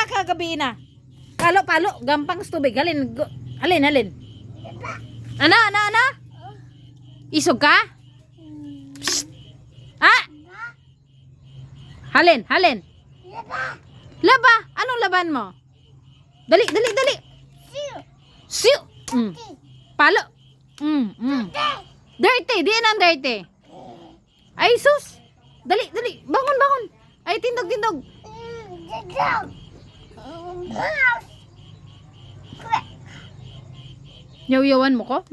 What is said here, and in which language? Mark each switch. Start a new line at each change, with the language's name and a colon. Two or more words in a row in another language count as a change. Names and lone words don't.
Hiligaynon: kagabi na. Palo, palo. Gampang sa tubig. Halin. Halin, halin. Ana? Isog ka? Psst. Ah! Halin, halin. Laba.
Filipino: Anong laban mo? Dali.
Hiligaynon: Siu. Palo. Dirty. Di yan ang dirty. Ay, sus. Dali. Bangon. Ay, tindog. Yaw-yawan mo ko?